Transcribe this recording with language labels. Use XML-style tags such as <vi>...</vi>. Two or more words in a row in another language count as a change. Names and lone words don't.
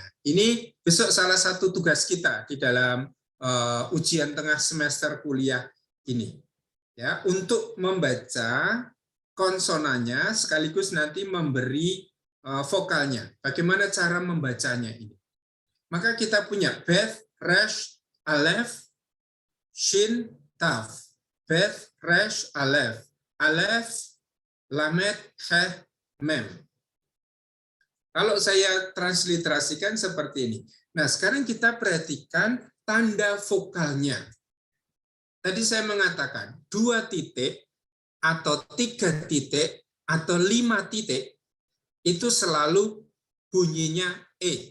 <id>Ini besok salah satu tugas kita di dalam ujian tengah semester kuliah ini. Ya, untuk membaca konsonannya sekaligus nanti memberi vokalnya. Bagaimana cara membacanya ini? Maka kita punya Beth, Resh, Aleph, Shin, Taf. Beth, Resh, Aleph. Aleph, Lamet, Heh, Mem. Kalau saya transliterasikan seperti ini. Nah, sekarang kita perhatikan tanda vokalnya. Tadi saya mengatakan 2 titik atau 3 titik atau 5 titik itu selalu bunyinya E.</id>